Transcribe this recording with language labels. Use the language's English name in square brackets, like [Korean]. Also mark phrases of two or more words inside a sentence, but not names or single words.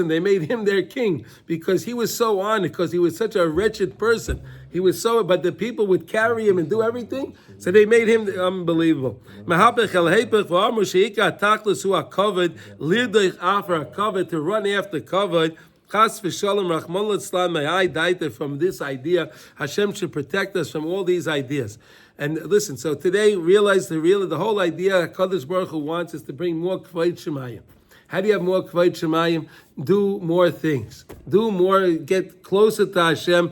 [English] They made him their king because he was so honored, because he was such a wretched person. He was so, but the people would carry him and do everything, so they made him unbelievable. To run after covered. [Hebrew] חס ושלום רחמנא ליצלן, [English] may I die from this idea. Hashem should protect us from all these ideas. And listen, so today, realize the whole idea [Hebrew] הקדוש ברוך הוא [English] wants is to bring more [Hebrew] כבוד שמיים. [English] How do you have more [Hebrew] כבוד שמיים? [English] Do more things. Do more, get closer to Hashem.